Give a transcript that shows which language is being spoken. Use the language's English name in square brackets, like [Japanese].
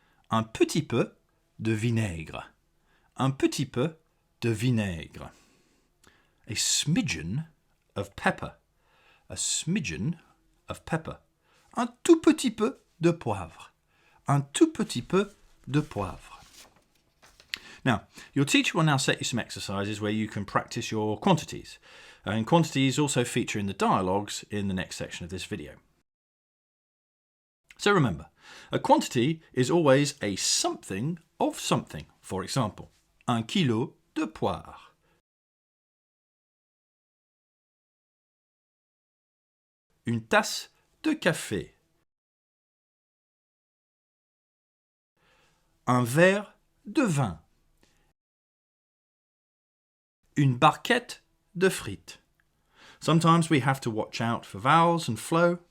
[French] Un petit peu de vinaigre. Un petit peu de vinaigre. [English] A smidgen of pepper. A smidgen of pepper. [French] Un tout petit peu de poivre. Un tout petit peu de poivre. [English] Now, your teacher will now set you some exercises where you can practice your quantities. And quantities also feature in the dialogues in the next section of this video. So remember, a quantity is always a something of something. For example, [French] un kilo de poire. Une tasse de café. Un verre de vin. Une barquette de frites. [English] Sometimes we have to watch out for vowels and flow.